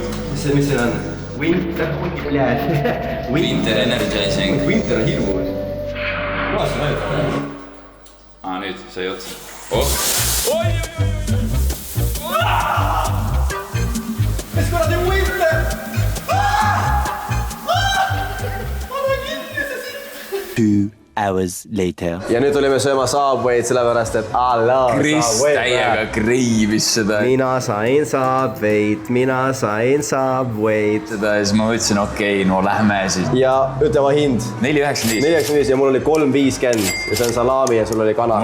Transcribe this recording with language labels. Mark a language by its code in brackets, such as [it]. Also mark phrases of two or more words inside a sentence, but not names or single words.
[et] Mis see on? [en] Winter, Winter Energizing. [et] Winter on hirmus. Kuidas sa näed? Nüüd sai otsa. Oi! Mis kuradi winter? [en] 2 hours later. [et] Ja nüüd olime sööma Subway'd sellepärast, et Kris täiega kreivis seda. Mina sain Subway'd. Seda ja siis ma võtsin okei, no lähme siis. Ja ütlema hind. 4,95. 4,95 ja mul oli 3,50 ja see on salami ja sul oli kana.